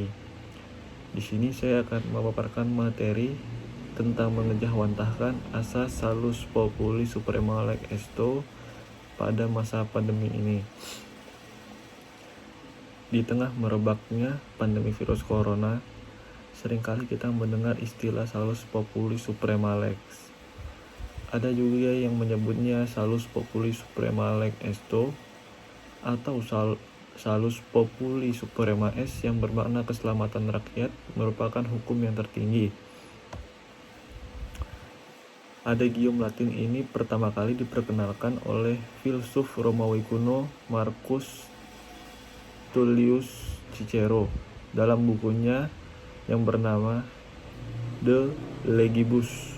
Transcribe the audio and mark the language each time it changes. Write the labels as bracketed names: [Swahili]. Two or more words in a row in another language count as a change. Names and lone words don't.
[Indonesian] Di sini saya akan memaparkan materi tentang mengejawantahkan asas [Latin] Salus Populi Suprema Lex Esto [Indonesian] pada masa pandemi ini. Di tengah merebaknya pandemi virus corona, seringkali kita mendengar istilah [Latin] Salus Populi Suprema Lex. [Indonesian] Ada juga yang menyebutnya [Latin] Salus Populi Suprema Lex Esto [Indonesian] atau [Latin] Salus Populi Suprema Est [Indonesian] yang bermakna keselamatan rakyat merupakan hukum yang tertinggi. Adagium Latin ini pertama kali diperkenalkan oleh filsuf Romawi kuno Marcus Tullius Cicero dalam bukunya yang bernama De Legibus.